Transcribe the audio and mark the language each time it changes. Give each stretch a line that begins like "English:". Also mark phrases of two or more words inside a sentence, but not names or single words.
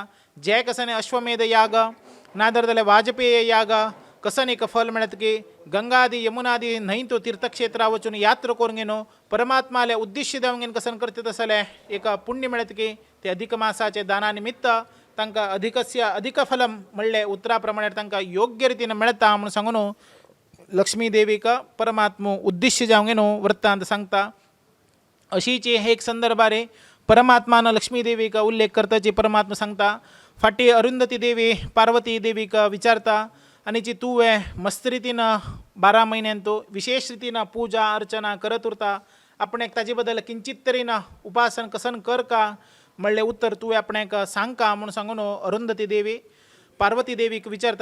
Konkani: जे कसने अश्वमेध याग नादर जाल्यार वाजपेय याग कसन एक फल मिळत की गंगादी यमुनादी न्हंय तो तीर्थक्षेत्रा वचून यात्रा करून घेनो परमात्माले उद्देश्य देवंगेन कसन करते तसले एक पुण्य मिळत की ते अधिक मासाचे दाना निमित्त तांकां
Sanskrit: अधिकस्य अधिक फलम
Konkani: म्हणले उतरा प्रमाणे तांकां योग्य रितीन मेळटा म्हणून सांगून लक्ष्मी देवीक परमात्मा उद्देश्य जावंगेनो वृत्तांत सांगता. अशीच हे एक संदर्भारे परमात्मान लक्ष्मी देवीक उल्लेख करताची परमात्मा सांगता. फाटी अरुंधती देवी पार्वती देवीक विचारता आणि जी तू मस्त रितीन 12 म्हयन्यान तो विशेष रितीन पूजा अर्चना करत उरता आपणाक ताजे बद्दल किंचित तरीन उपासन कसन कर का म्हणले उत्तर तू आपणाक सांग का म्हणून सांगून अरुंधती देवी पार्वती देवीक विचारता.